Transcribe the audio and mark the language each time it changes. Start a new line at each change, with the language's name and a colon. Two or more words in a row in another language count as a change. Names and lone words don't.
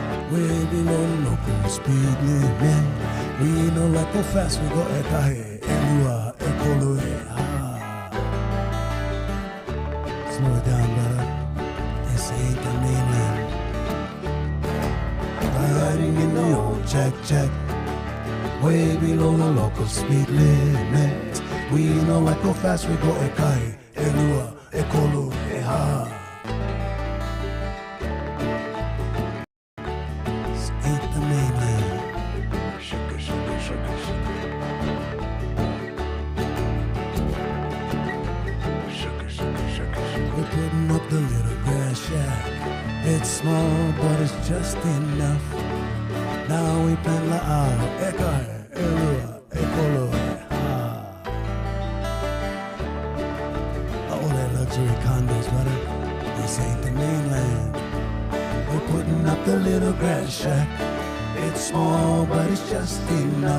English: way below the local speed limit. We know like how fast we go
Hawaiian: ekahe, elua, ekoloe,
English: Slow it down, brother. This ain't the mainland. Riding in the old check. Way below the local speed limit. We know like how fast we go
Hawaiian: ekahe, elua, ekoloe,
English: Ain't the mainland. We're putting up the little grass shack. It's small, but it's just enough. Now we plant la
Hawaiian: ekahe, elua, ekoloe,
English: all that luxury condos, brother. This ain't the mainland. We're putting up the little grass shack. It's small, but it's just enough.